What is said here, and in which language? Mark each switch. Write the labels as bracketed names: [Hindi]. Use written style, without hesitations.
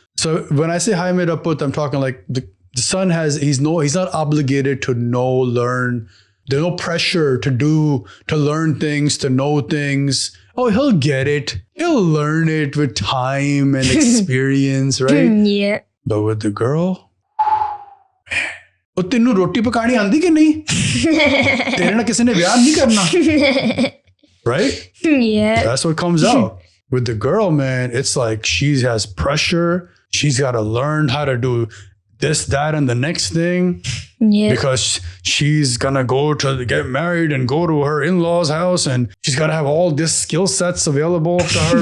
[English] So when I say [Punjabi] hai mera put, [English] I'm talking like the son he's not obligated to learn. There's no pressure to learn things, to know things. Oh, he'll get it. He'll learn it with time and experience, right? Yeah. But with the girl, [Punjabi] तेनू रोटी पकानी आंदी कि नहीं? तेरे ना किसी ने ब्याह नहीं करना. [English] Right? Yeah. That's what comes out. With the girl, man, it's like she has pressure. She's got to learn how to do this, that, and the next thing. Yeah. Because she's going to get married and go to her in-laws' house, and she's got to have all these skill sets available to her.